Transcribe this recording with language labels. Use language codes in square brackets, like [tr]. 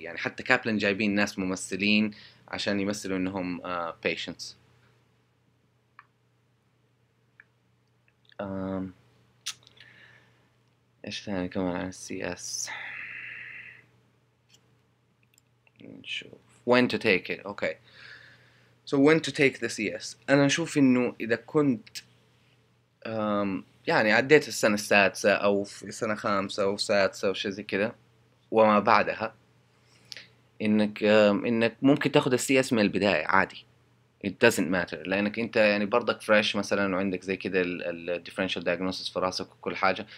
[ar] يعني حتى كابلن جايبين ناس ممثلين عشان يمثلوا انهم patients. ايش ثاني كمان عن السي اس؟ نشوف [en] when to take it. okay, so when to take the CS. [ar] انا اشوف انه اذا كنت يعني عديت السنة السادسة او في سنة خامسة او سادسة او شيء زي كده وما بعدها، انك ممكن تاخد السي اس من البداية عادي. [en] it doesn't matter، [ar] لانك انت يعني برضك فريش مثلا وعندك زي كده ال differential diagnosis في راسك وكل حاجة.